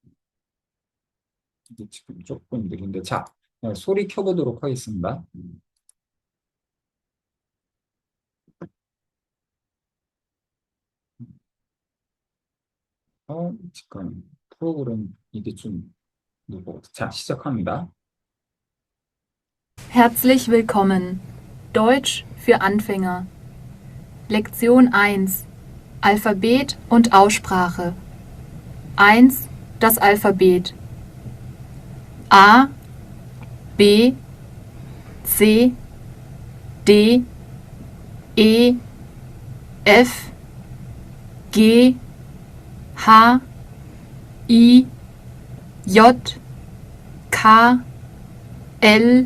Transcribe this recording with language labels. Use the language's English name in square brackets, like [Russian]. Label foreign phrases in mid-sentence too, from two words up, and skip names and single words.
[Korean] 이게 지금 조금 느린데 자, 소리 켜보도록 하겠습니다. 잠깐 프로그램 이게 좀 자, 시작합니다. [German] Herzlich willkommen. Deutsch für Anfänger. Lektion 1. Alphabet und Aussprache. 1. Das Alphabet. A, B, C, D, E, F, G, H, I, J, K, L,